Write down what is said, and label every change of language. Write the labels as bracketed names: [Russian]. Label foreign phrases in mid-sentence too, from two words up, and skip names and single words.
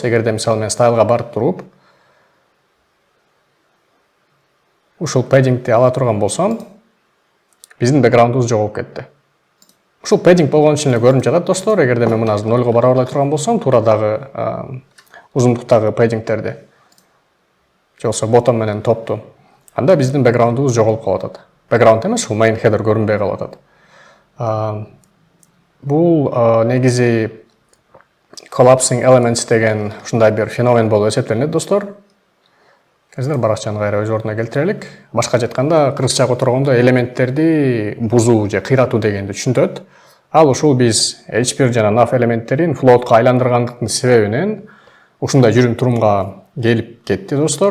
[Kyrgyz] Эгерде мисалы мен стайлга барып туруп ушул пейджингти ала турган болсом, биздин бэкграундубуз жоголуп кетти. Ушул пейджинг болгон үчүн эле көрүнүп жатат достор. Эгерде мен муну 0го барабарлай турган болсом, туурадагы узундуктагы пейджингтерди же болбосо bottom менен топту, анда биздин бэкграундубуз жоголуп калып атат. Бэкграунд эмес, ушул [English] main header [Kyrgyz] көрүнбөй калып атат. Бул негизи [English] collapsing elements [Kyrgyz] деген ушундай бир феномен болуп эсептелинет достор. Келиңиздер баракчаны кайра өз ордуна келтирелик. Башкача айтканда, кыргызчага которгондо элементтерди бузуу же кыйратуу дегенди түшүнтөт. Ал ушул биз H1 жана NAV элементтерин floatка айландыргандыктын себебинен ушундай жүрүм турумга келип кетти достор.